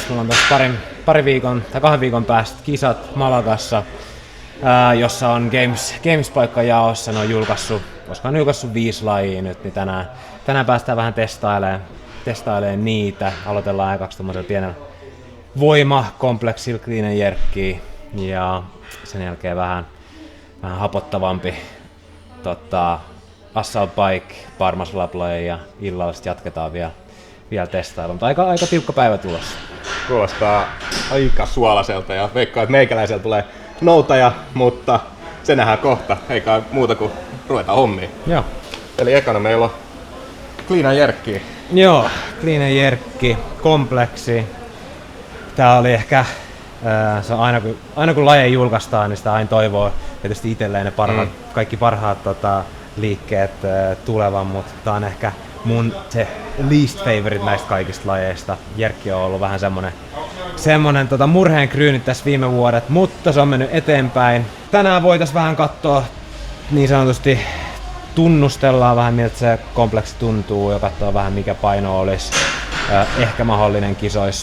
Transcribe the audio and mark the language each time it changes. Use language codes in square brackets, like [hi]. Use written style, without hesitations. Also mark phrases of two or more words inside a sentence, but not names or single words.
[fi] Mulla on tuossa kahden viikon päästä kisat Malagassa, jossa on Games-paikka jaossa. Ne on julkaissut 5 lajia nyt, niin tänään päästään vähän testailemaan niitä. Aloitellaan ekaksi tommosella pienellä voimakompleksilla [en] clean and jerkkiä [fi] ja sen jälkeen vähän hapottavampi [en] assault bike, bar muscle up [fi] -laji ja illalla sit jatketaan vielä testailua, mutta aika tiukka päivä tulossa. Kuulostaa aika suolaiselta ja veikkaan, että meikäläisellä tulee noutaja, mutta se nähdään kohta, eikä muuta kuin ruvetaan hommiin. Joo. Eli ekana meillä on [en] clean and jerkkiä. [fi] Joo, [en] clean and jerkki, [fi] kompleksi. Tää oli ehkä, se on aina kun lajeja julkaistaan, niin sitä aina toivoo tietysti itselleen ne kaikki parhaat liikkeet tulevan, mutta tää on ehkä mun se [en] least favorite [fi] näistä kaikista lajeista. Jerkki on ollut vähän semmonen murheen kryynyt tässä viime vuodet, mutta se on mennyt eteenpäin. Tänään voitais vähän katsoa niin sanotusti, tunnustellaan vähän miltä se kompleksi tuntuu ja katsoa vähän mikä paino olisi ehkä mahdollinen kisoissa.